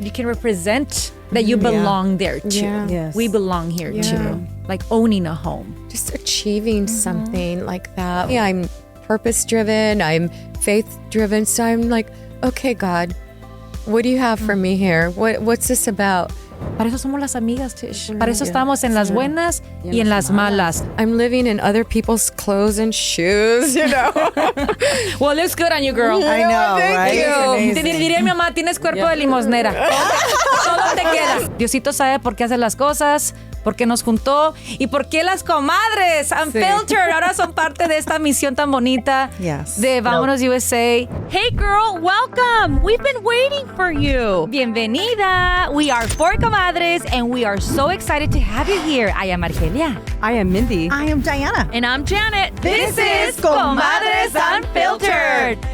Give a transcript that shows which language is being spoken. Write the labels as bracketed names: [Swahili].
[English] You can represent that you belong there too. Yeah. Yes. We belong here too. Like owning a home. Just achieving something like that. Yeah, I'm purpose-driven. I'm faith-driven. So I'm like, okay, God, what do you have for me here? What's this about? [Spanish] Para eso somos las amigas, Tish. Para eso estamos en las buenas y en las malas. [English] I'm living in other people's clothes and shoes, Well, it looks good on you, girl. I know, right? [Spanish] Diría mi mamá, tienes cuerpo de limosnera. Todo te queda. Diosito sabe por qué hace las cosas, por qué nos juntó y por qué las comadres Unfiltered ahora son parte de esta misión tan bonita de Vámonos USA. [English] Hey girl, welcome! We've been waiting for you. [Spanish] Bienvenida. [English] We are four comadres and we are so excited to have you here. I am Argelia. I am Mindy. I am Diana. And I'm Janet. This is Comadres Unfiltered.